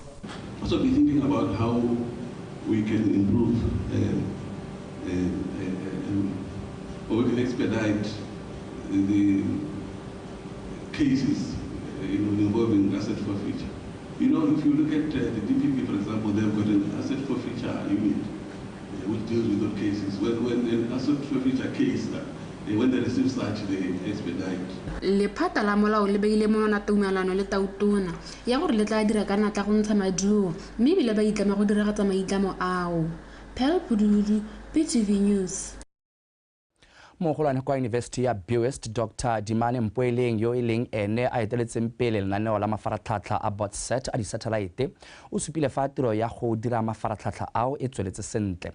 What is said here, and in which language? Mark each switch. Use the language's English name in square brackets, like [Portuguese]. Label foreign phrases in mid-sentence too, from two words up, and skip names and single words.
[English] Also be thinking about how we can improve or we can expedite the cases involving asset forfeiture. You know, if you look at the DPP, for example, they've got an asset forfeiture unit which deals with those cases. When an asset forfeiture case, when they receive such, they expedite. [Tswana] Lephata la molao le beile mo na tumelano le tautona ya gore le tla dira ka natla go ntsha maduo mme bile ba itlama go diragatsa maitlamo ao. Pelpudhudu, BTV News. Mogolwane kwa University ya BOCRA Dr. Dimane Mpoeleng yo eleng ene a eteletseng pele lenaneo la mafaratlhatlha a BOTSAT a di-satellite o supile fa tiro ya go dira mafaratlhatlha ao e tsweletse sentle.